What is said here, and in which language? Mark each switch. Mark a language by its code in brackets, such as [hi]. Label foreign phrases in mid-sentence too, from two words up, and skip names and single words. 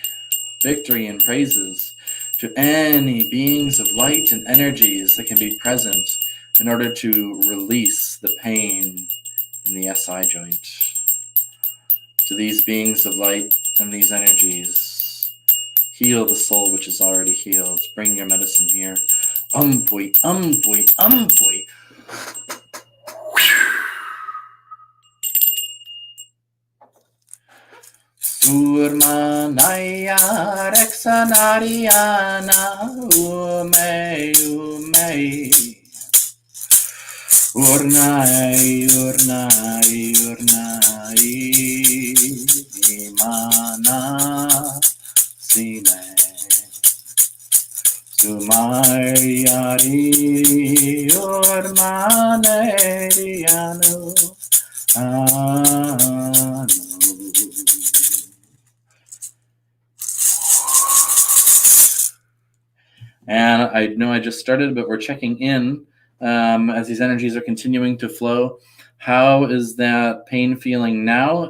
[en] Victory and praises to any beings of light and energies that can be present in order to release the pain in the SI joint. To these beings of light and these energies, heal the soul which is already healed. Bring your medicine here. Umpui, umpui, umpui. Urmanaya Rexanariana Ume Ume Urnai Urnai Urnai Imana Sine Sumayari Urmanerianu Anu. And I know I just started, but we're checking in as these energies are continuing to flow. How is that pain feeling now?